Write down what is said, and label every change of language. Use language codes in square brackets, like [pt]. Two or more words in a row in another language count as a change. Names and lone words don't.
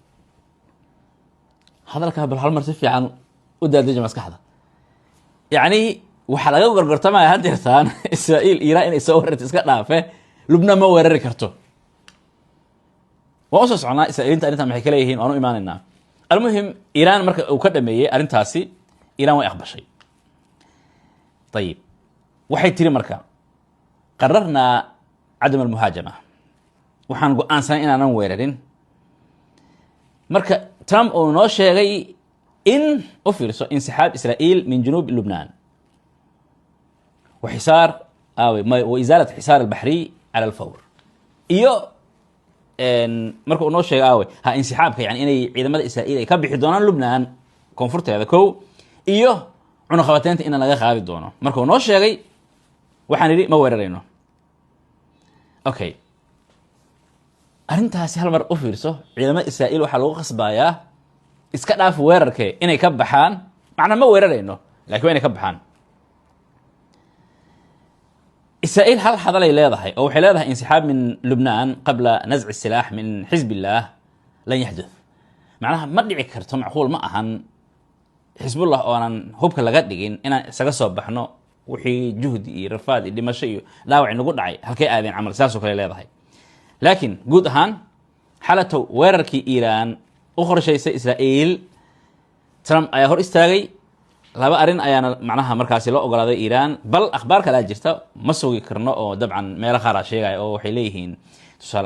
[so] hadalka bal hal mar si fiican u daadajay maskaxda yani waxa laga gorgortamay hadirtaan Israa'iil Iiraan inay soo weerarto iska dhaafe Lubnaan ma weerari karto waa soo socnaa Israa'iilta arintan maxay kala yihiin aanu iimaanina almuhim Iiraan marka uu ka dhameeyay arintaasi Iiraan way aqbashay طيب waxay tiri marka qararna [ar] عدم المهاجمة [so] waxaan go'aansanay inaanan weerarin marka Trump oo noo sheegay in u fiirso [ar] انسحاب إسرائيل من جنوب لبنان وحصار وإزالة حصار البحري على الفور [so] iyo marka uu noo sheegay ha insaxaabka yani inay ciidamada Israa'iil ay ka bixi doonaan Lubnaan koonfurteeda kow iyo cunaqabateynta in laga qaadi doono marka uu noo sheegay waxaan yiri ma weerarayno okay arintaasi hal mar u fiirso ciidamada Israa'iil waxa lagu qasbayaa iska dhaaf weerarkay inay ka baxaan macna ma weerarayno laakiin inay ka baxaan Israa'iil hal hadal ay leedahay oo waxay leedahay [ar] انسحاب من لبنان قبل نزع السلاح من حزب الله لن يحدث [so] macnaha ma dhici karto macquul ma ahan Xisbullah oo aan hubka laga dhigin inaan isaga soo baxno wixii juhdi iyo rafaad iyo dhimasho iyo dhaawac nagu dhacay halkay aadeen camal saas oo kale leedahay laakiin guud ahaan xalato weerarkii Iiraan u qorshaysay Israa'iil Trump ayaa hor istaagay laba arin ayaana macnaha markaasi loo ogolaaday Iran bal akhbaar kale jirta ma sugi karno oo dabcan meel qaar ah sheegay oo waxay leeyihiin tusaale